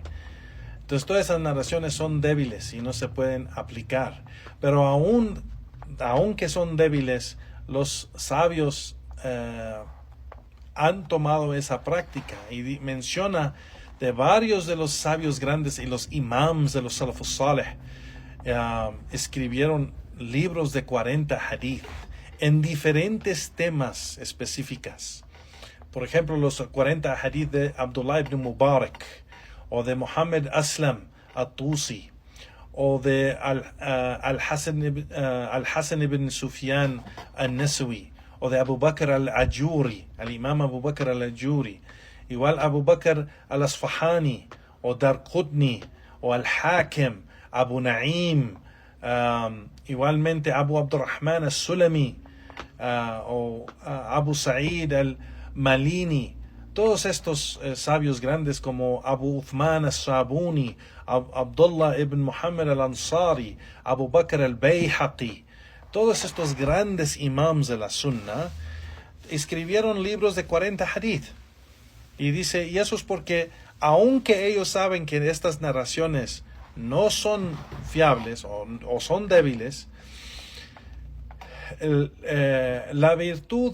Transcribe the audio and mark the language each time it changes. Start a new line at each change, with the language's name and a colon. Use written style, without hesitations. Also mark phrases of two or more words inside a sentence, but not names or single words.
Spanish: Entonces todas esas narraciones son débiles y no se pueden aplicar, pero aunque son débiles, los sabios han tomado esa práctica y menciona de varios de los sabios grandes y los imams de los
Arabic: السلف الصالح
Spanish: escribieron libros de 40 hadith en diferentes temas específicas. Por ejemplo, los 40 hadith de Abdullah ibn Mubarak, o de Muhammad Aslam al-Tusi, o de Al-Hasan ibn Sufyan al-Nasawi, o de Abu Bakr al-Ajuri, al imam Abu Bakr al-Ajuri, igual Abu Bakr al-Asfahani, o Darqutni, o al-Hakim, Abu Na'im, igualmente Abu Abdurrahman al-Sulami, o Abu Sa'id al-Malini. Todos estos sabios grandes como Abu Uthman al-Sabuni, Abdullah ibn Muhammad al-Ansari, Abu Bakr al-Bayhaqi, todos estos grandes imams de la Sunna escribieron libros de 40 hadith. Y dice, y eso es porque aunque ellos saben que estas narraciones no son fiables o son débiles, la virtud